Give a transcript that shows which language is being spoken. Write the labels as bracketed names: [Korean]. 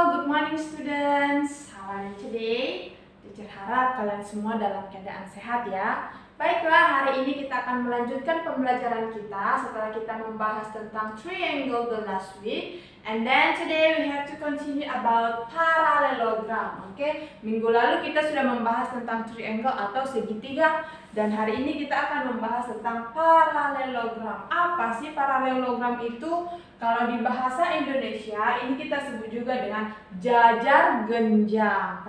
[English] morning students, how are you today? [Indonesian] Teacher harap kalian semua dalam keadaan sehat ya. Baiklah, hari ini kita akan melanjutkan pembelajaran kita setelah kita membahas tentang [English] triangle the last week. And then today we have to continue about parallelogram. [Indonesian] Oke, minggu lalu kita sudah membahas tentang triangle atau segitiga. Dan hari ini kita akan membahas tentang parallelogram. Apa sih parallelogram itu? Kalau di bahasa Indonesia ini kita sebut juga dengan jajar genjang.